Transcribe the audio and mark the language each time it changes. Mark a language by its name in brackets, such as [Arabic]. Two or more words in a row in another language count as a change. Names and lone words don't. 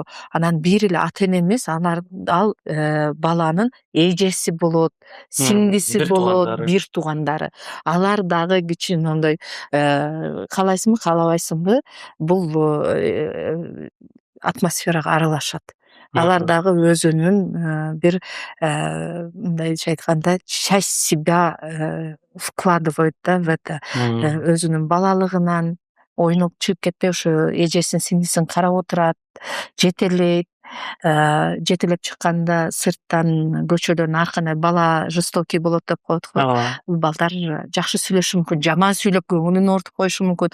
[Kyrgyz] Анан бир эле ата эне эмес, ал баланын эжеси болот, сиңдиси болот, бир туугандары. Алар дагы кичине каалайсыңбы, каалабайсыңбы, бул атмосферага аралашат. Алар дагы өзүнүн бир мындайча айтканда [Russian] часть себя вкладывает [Kyrgyz] да в это. Өзүнүн балалыгынан ойноп чыгып кетпей, ошо эжесин, сиңдисин карап отурат, жетелейт. Жетелеп чыкканда сырттан көчөлөрдүн аркына бала жестокий болот деп коет го. Балдар жакшы сүйлөшүшү мүмкүн, жаман сүйлөп көңүлүн оорутуп коюшу мүмкүн.